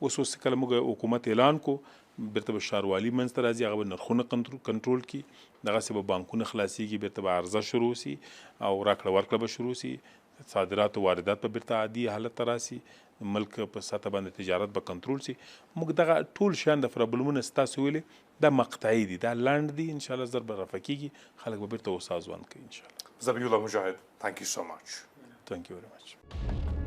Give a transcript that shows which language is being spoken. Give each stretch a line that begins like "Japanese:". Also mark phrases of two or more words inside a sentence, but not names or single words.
Pashto: اوس کله موږ حکومت اعلان کو بیرته به ښاروالي منځته راځي هغه به نرخونه کنټرول کړي دغسې به بانکونه خلاصېږي بیرته به عرضه شروع سي او راکړه ورکړه به شروع سي صادرات او واردات به بیرته عادي حالت ته راسي ملک په سطح باندې تجارت به کنټرول سي. موږ دغه ټول شیان د پرابلمونه ستاسو ویلې دا مقطعي دي دا لنډ دي
Arabic: انشاءالله
Pashto: زر به رفع کېږي خلک به بیرته هوسا ژوند کوي
Arabic: انشاءالله.
English: Zebihullah Mücahit, thank you so much. Thank you very much.